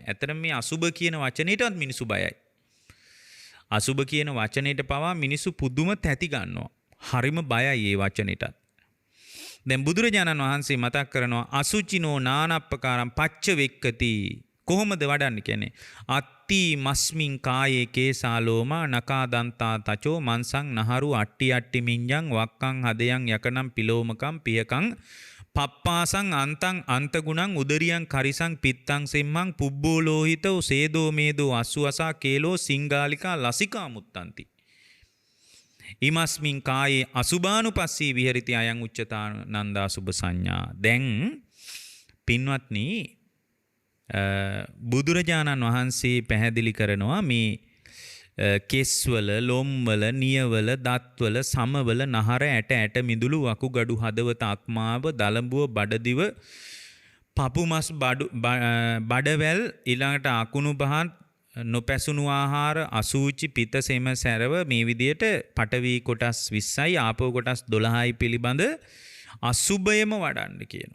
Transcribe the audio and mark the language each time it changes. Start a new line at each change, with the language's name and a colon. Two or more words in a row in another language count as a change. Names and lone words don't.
Sinhala: ඇත්තටම මේ අසුභ කියන වචනේටවත් මිනිසු බයයි. අසුභ කියන වචනේට පවා මිනිසු පුදුම තැති ගන්නවා. හරිම බයයි ඒ වචනේටත්. දැන් බුදුරජාණන් වහන්සේ මතක් කරනවා
Pali: අසුචිනෝ නානප්පකාරම් පච්ච වෙක්කති.
Sinhala: කොහොමද වඩන්න කියන්නේ?
Pali: අත්ති මස්මින් කායේ කේසාලෝමා නකාදන්තා තචෝ මන්සං නහරු අට්ටි අට්ටි මිඤ්ඤං වක්කං හදයන් යකනම් පිලෝමකම් පියකං පප්පාසං අන්තං අන්තගුණං උදරියං කරිසං පිත්තං සෙම්මං පුබ්බෝ ලෝහිතෝ සේදෝ මේදෝ අස්සුවසා කේලෝ සිංගාලිකා ලසිකා මුත්තන්ති. ඉමස්මින් කායේ අසුභානුපස්සී විහෙරිති අයං උච්චතානන්දා සුභ සංඥා.
Sinhala: දැන් පින්වත්නි බුදුරජාණන් වහන්සේ පැහැදිලි කරනවා මේ කෙස්වල ලොම්වල නියවල දත්වල සමවල නහර ඇට ඇට මිදුළු වකුගඩු හදවත අක්මාව දලඹුව බඩදිව පපුමස් බඩවැල් ඊළඟට අකුණු පහන් නොපැසුණු ආහාර අසූචි පිත සෙම සැරව මේ විදියට පඨවි කොටස් 20යි ආපෝ කොටස් 12යි පිළිබඳ අසුභයම වඩන්න කියනවා.